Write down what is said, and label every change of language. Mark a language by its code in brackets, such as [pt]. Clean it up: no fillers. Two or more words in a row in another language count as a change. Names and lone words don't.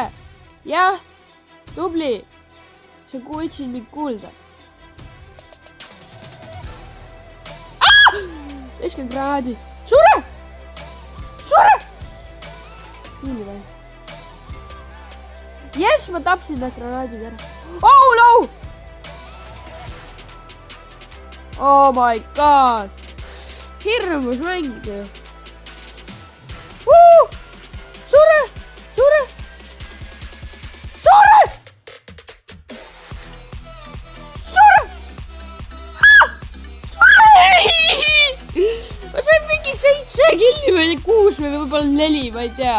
[et] Jah, tubli. Sa võtsid mind kuulda. Viskan granaadi. Sure! Hiili või? Yes, ma tapsin need granaadid ära. [en] Oh no! Oh my god! [et] Hirmus mäng ju. Sure! Ma sain mingi 7 killi või 6 või võib-olla 4, ma ei tea.